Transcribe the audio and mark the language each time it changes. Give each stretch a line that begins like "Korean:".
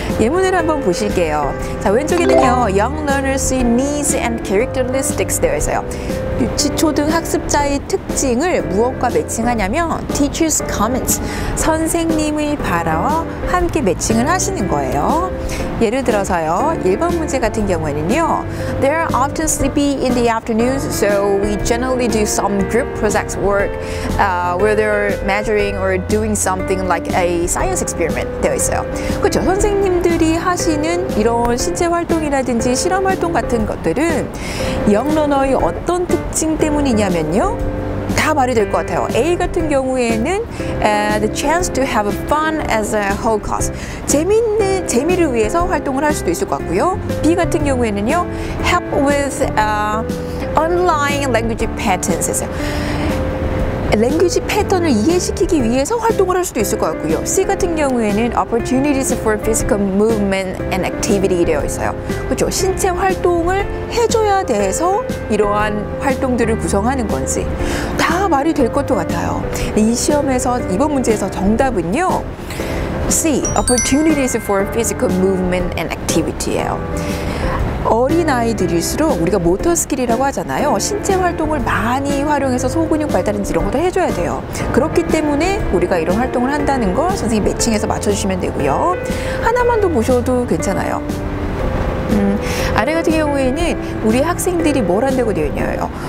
Korean: 예문을 한번 보실게요. 자, 왼쪽에는요, Young Learners의 Needs and Characteristics 되어 있어요. 유치, 초등 학습자의 특징을 무엇과 매칭하냐면 Teacher's Comments, 선생님의 발화와 함께 매칭을 하시는 거예요. 예를 들어서요, 1번 문제 같은 경우에는요,
English: They are often sleepy in the afternoons, so we generally do some group project work where they're measuring or doing something like a science experiment
Korean: 되어 있어요. 그렇죠. 선생님들이 하시는 이런 신체 활동이라든지 실험 활동 같은 것들은 영러너의 어떤 특징 때문이냐면요, 다 말이 될 것 같아요. A 같은 경우에는
English: the chance to have fun as a whole class.
Korean: 재미를 위해서 활동을 할 수도 있을 것 같고요. B 같은 경우에는요,
English: help with underlying language patterns.
Korean: 랭귀지 패턴을 이해시키기 위해서 활동을 할 수도 있을 것 같고요. C 같은 경우에는
English: opportunities for physical movement and activity
Korean: 되어 있어요. 그렇죠. 신체 활동을 해줘야 돼서 이러한 활동들을 구성하는 건지 다 말이 될 것도 같아요. 이 시험에서 이번 문제에서 정답은요, C,
English: opportunities for physical movement and activity
Korean: 예요. 어린아이들일수록 우리가 모터 스킬이라고 하잖아요. 신체 활동을 많이 활용해서 소근육 발달인지 이런 것도 해줘야 돼요. 그렇기 때문에 우리가 이런 활동을 한다는 걸 선생님 매칭해서 맞춰주시면 되고요. 하나만 더 보셔도 괜찮아요. 아래 같은 경우에는 우리 학생들이 뭘 한다고 되어 있냐요.